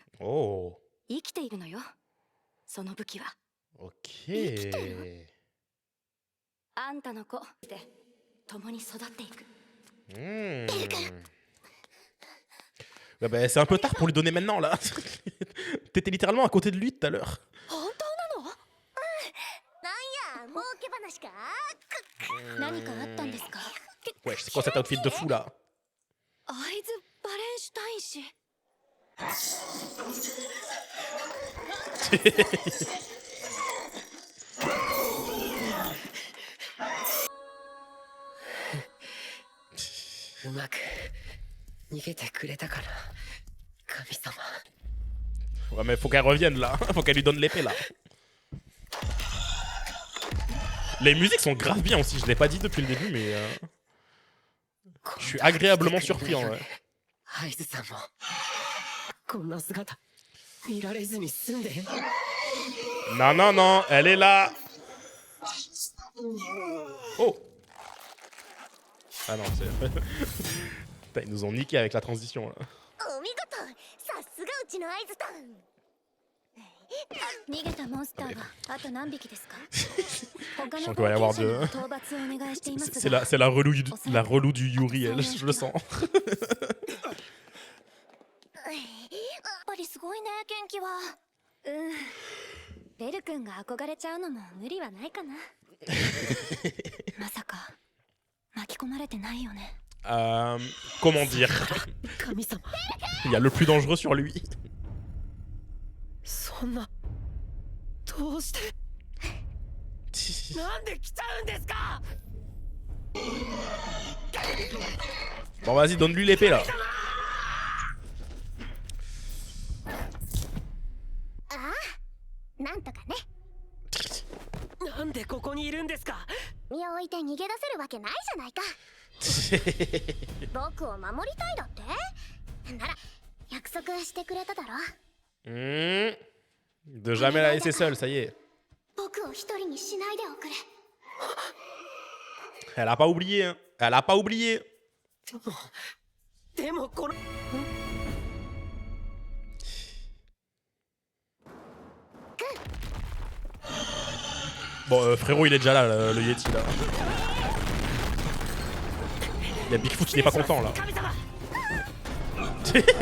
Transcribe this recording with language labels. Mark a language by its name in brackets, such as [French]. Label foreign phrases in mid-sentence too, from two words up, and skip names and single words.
[French] Oh, [Japanese] 生きているのよその武器は [French] ok. [Japanese] あんたの子で共に育っていく Hmm. [French] Ouais, bah, c'est un peu tard pour lui donner maintenant là. T'étais littéralement à côté de lui tout à l'heure. [Japanese] 本当なのなんや儲け話か何かあったんですか [French] Ouais, c'est quoi cet outfit de fou là? [Japanese] 会津バレンシュタイン氏うまく逃げてくれたかな、神様。 [French] Ouais, mais faut qu'elle revienne là. Faut qu'elle lui donne l'épée là. Les musiques sont grave bien aussi. Je l'ai pas dit depuis le début, mais je suis agréablement surpris en vrai. [Japanese] 会津さんもこんな姿見られずに済んで。 [French] Non, non, non, elle est là. Oh. Ah non, c'est... Putain, ils nous ont niqué avec la transition là. [Japanese] お見事さすがうちの会津さん逃げたモンスターはあと何匹ですか他 [French] Je [Japanese] の [French] sens qu'il va y avoir [Japanese] 後継者 [French] de... [Japanese] の討伐をお願いしていますが [French] C'est la relou du Yuri, elle, je le sens. [Japanese] やっぱりすごいね元気はベル君が憧れちゃうのも無理はないかなまさか巻き込まれてないよね [French] Comment dire? [Japanese] 神様、 [French] Il y a le plus dangereux sur lui. [Japanese] そんなどうしてなんで来ちゃうんですか。 [French] Bon, vas-y, donne-lui l'épée là. [Japanese] なんとかねなんでここにいるんですか。身を置いて逃げ出せるわけないじゃないか僕を守りたいだってなら約束してくれただろ [French] De jamais la laisser seule, ça y est. [Japanese] 僕を一人にしないでおくれ [French] Elle a pas oublié, hein. Elle a pas oublié. [Japanese] でもこの [French] Bon, frérot, il est déjà là, le Yeti là. Il y a Bigfoot, il est pas content là.